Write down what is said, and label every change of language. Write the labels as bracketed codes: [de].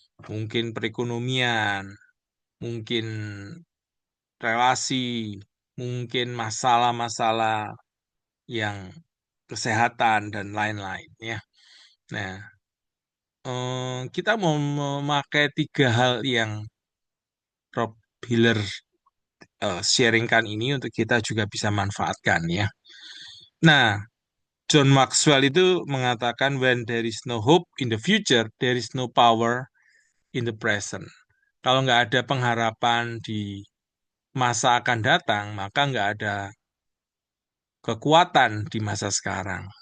[id] Mungkin perekonomian, mungkin relasi, mungkin masalah-masalah yang kesehatan dan lain-lain, ya. Nah, kita mau memakai tiga hal yang Rob Hiller sharingkan ini untuk kita juga bisa manfaatkan, ya. [en] Nah, John Maxwell [id] itu mengatakan [en] when there is no hope in the future, there is no power in the present. [id] Kalau nggak ada pengharapan di masa akan datang, maka nggak ada kekuatan di masa sekarang.